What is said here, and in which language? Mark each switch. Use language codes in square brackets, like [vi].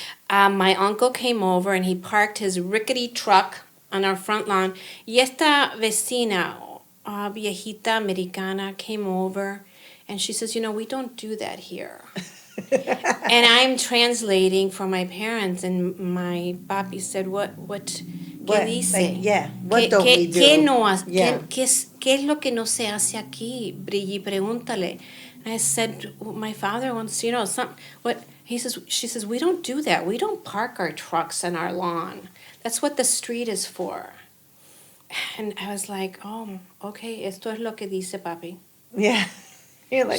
[en] My uncle came over and he parked his rickety truck on our front lawn. [es] Y esta vecina, viejita americana, [en] came over and she says, we don't do that here. And I'm translating for my parents, and my papi said, "What? [es] ¿Qué dice? [en] What don't we do? [es] ¿Qué no hace? [en] Yeah. [es] ¿Qué es lo que no se hace aquí? Bridget, pregúntale." [en] And I said, "My father wants, what?" She says, "We don't do that. We don't park our trucks on our lawn. That's what the street is for." And I was like, "Oh, okay. [es] Esto es lo que dice papi." [en] Yeah. You're like,